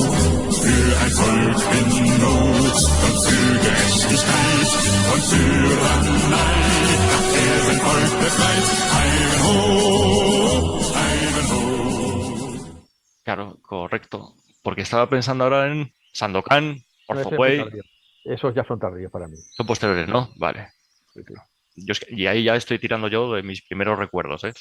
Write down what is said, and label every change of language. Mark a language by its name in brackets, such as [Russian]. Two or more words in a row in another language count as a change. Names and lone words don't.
[German] Für ein Volk in Not und für Gerechtigkeit und Tyrannei hat sein Volk befreit. [Spanish] Ivanhoe. claro, correcto. Porque estaba pensando ahora en Sandokan, No, ese es muy Orfeway. tardío. Esos ya son tardíos para mí. Son posteriores, ¿no? Vale. Sí, sí. Y ahí ya estoy tirando yo de mis primeros recuerdos, ¿eh?